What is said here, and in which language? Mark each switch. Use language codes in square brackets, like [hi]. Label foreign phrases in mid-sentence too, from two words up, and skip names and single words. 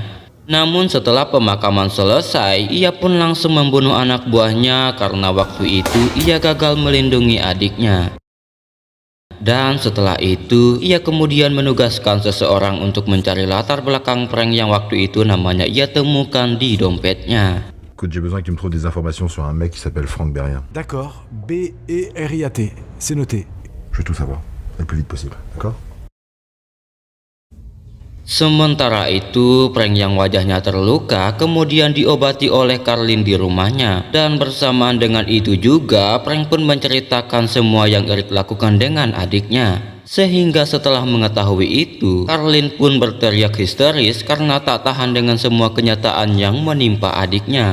[id] Namun setelah pemakaman selesai, ia pun langsung membunuh anak buahnya karena waktu itu ia gagal melindungi adiknya. Dan setelah itu, ia kemudian menugaskan seseorang untuk mencari latar belakang Frank yang waktu itu namanya ia temukan di dompetnya. [fr] Écoute, j'ai besoin que tu me trouves des informations sur un mec qui s'appelle Frank Berrien. D'accord, B-E-R-I-A-T, c'est noté. Je veux tout savoir, le plus vite possible, d'accord? [id] Sementara itu, Frank yang wajahnya terluka kemudian diobati oleh Carlin di rumahnya. Dan bersamaan dengan itu juga, Frank pun menceritakan semua yang Eric lakukan dengan adiknya. Sehingga setelah mengetahui itu, Carlin pun berteriak histeris karena tak tahan dengan semua kenyataan yang menimpa adiknya.